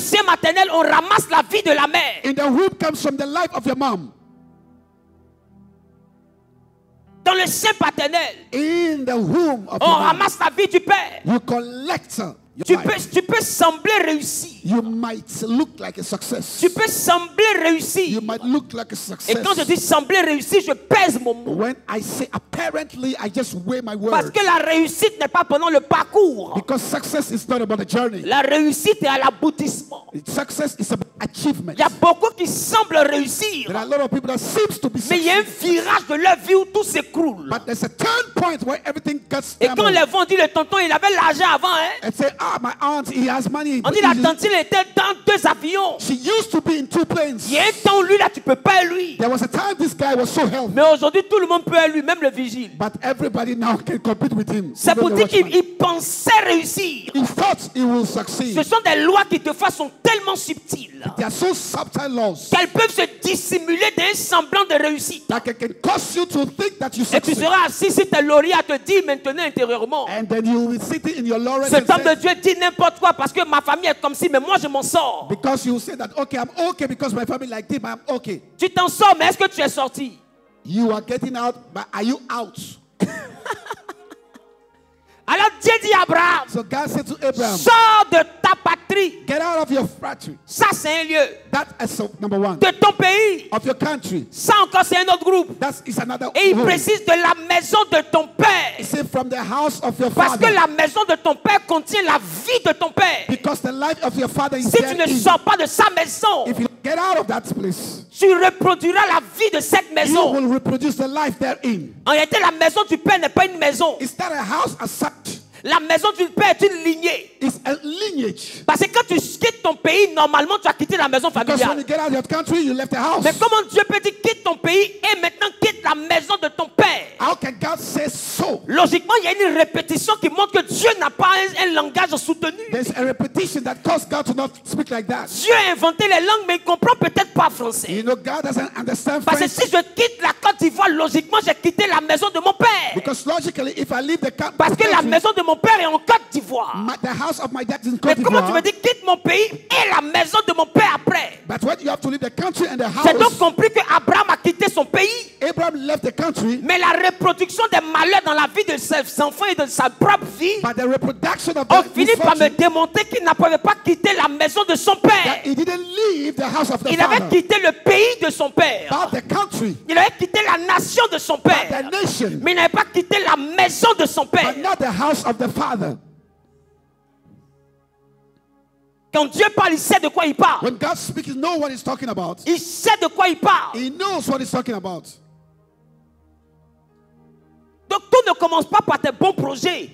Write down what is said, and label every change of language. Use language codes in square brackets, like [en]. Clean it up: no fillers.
[fr] sein maternel, on ramasse la vie de la mère. [en] In the womb comes from the life of your mom. [fr] Dans le sein paternel, [en] In the womb of [fr] on [en] your mom, [fr] ramasse la vie du père. [en] you collect your [fr] Tu [en] life. [fr] peux sembler réussir. [en] You might look like a success. [fr] Tu peux sembler réussir. [en] You might look like a [fr] Et quand je [en] success. [fr] dis sembler réussir, je pèse mon mot. [en] When I say apparently, I just weigh my [fr] Parce [en] words. [fr] que la réussite n'est pas pendant le parcours. [en] Because success is not about the journey. [fr] La réussite est à l'aboutissement. [en] Success is about achievement. [fr] Il y a beaucoup qui semblent réussir. [en] There are a lot of people that seems to be [fr] Mais il y a un [en] successful. [fr] virage de leur vie où tout s'écroule. [en] But there's a turn point where everything gets [fr] Et quand [en] stumbled. [fr] les vents disent le tonton, il avait l'argent avant. Hein? [en] And say, my aunt, he has money. [fr] On [en] but [fr] dit la [en] he- [fr] tante, il était dans 2 avions. [en] She used to be in 2 planes. [fr] Il y a un temps où lui, là, tu peux pas lui. [en] There was a time this guy was so healthy. [fr] Mais aujourd'hui, tout le monde peut lui, même le vigile. [en] But everybody now can compete with him. [fr] C'est [en] even [fr] pour [en] the [fr] dire qu'il [en] watchman. [fr] il pensait réussir. [en] He thought he will succeed. [fr] Ce sont des lois qui, des fois, sont tellement subtiles [en] They are so subtle laws [fr] qu'elles peuvent se dissimuler d'un semblant de réussite. [en] that can cause you to think that you [fr] Et tu [en] succeed. [fr] seras assis si tes lauriers à te dire maintenant intérieurement. [en] And then you will be sitting in your laurels [fr] Cet [en] and [fr] homme de [en] say, [fr] Dieu dit n'importe quoi parce que ma famille est comme si, mais moi je m'en sors. [en] because you will say that, okay, I'm okay because my family like this, but I'm okay. [fr] Tu t'en sors, mais est-ce que tu es sorti? [en] You are getting out, but are you out? [fr] Alors Dieu dit à Abraham, [en] So God said to Abraham, [fr] sors de ta patrie. [en] get out of your factory. [fr] Ça c'est un lieu. [en] That is so, number one. [fr] De ton pays. [en] Of your country. [fr] Ça encore c'est un autre groupe. [en] That is another [fr] Et il [en] rule. [fr] précise de la maison de ton [en] He [fr] père. [en] said from the house of your [fr] Parce que [en] father. [fr] la maison de ton père contient la vie de ton père. [en] Because the life of your father is [fr] Si tu [en] there [fr] ne [en] in. [fr] sors pas de sa maison, [en] If you get out of that place, [fr] tu reproduiras la vie de cette [en] you [fr] maison. [en] will reproduce the life therein. [fr] En réalité, la maison du père n'est pas une maison. [en] It's not a house as such. [fr] La maison du père est une lignée. [en] It's a lineage. [fr] Parce que quand tu quittes ton pays, normalement tu as quitté la maison [en] Because when [fr] familiale. [en] you get out of your country, you left the house. [fr] Mais comment Dieu peut dire quitte ton pays et maintenant quitte la maison de ton père? [en] How can God say so? [fr] Logiquement, il y a une répétition qui montre que Dieu n'a pas un langage soutenu. [en] There's a repetition that caused God to not speak like that. [fr] Dieu a inventé les langues, mais il ne comprend peut-être pas français. [en] You know, God doesn't understand [fr] Parce que [en] French. [fr] si je quitte la Côte d'Ivoire, logiquement, j'ai quitté la maison de mon père. [en] Because logically, if I leave the [fr] Parce que la [en] country, [fr] maison de mon père est en Côte d'Ivoire. [en] the house of my dad is in [fr] Mais [en] Côte [fr] comment tu me [en] d'Ivoire. [fr] dis quitte mon pays et la maison de mon père après? [en] But when you have to leave the country and the [fr] J'ai donc [en] house, [fr] compris que Abraham a quitté son pays. [en] Abraham left the country, [fr] Mais la reproduction des malheurs dans la vie de ses enfants et de sa propre vie [en] but the reproduction of [fr] ont [en] the [fr] fini par me [en] misfortune, [fr] démontrer qu'il n'avait pas quitté la maison de son père. [en] that he didn't leave the house of the [fr] Il avait [en] father, [fr] quitté le pays de son père. [en] but the country, [fr] Il avait quitté la nation de son [en] but [fr] père. [en] the nation, [fr] Mais il n'avait pas quitté la maison de son père. [en] but not the house of the father. [fr] Quand Dieu parle, il sait de quoi il parle. [en] When God speaks, you know what he's talking about. [fr] Il sait de quoi il parle. [en] He knows what he's talking about. [fr] Donc tout ne commence pas par tes bons projets.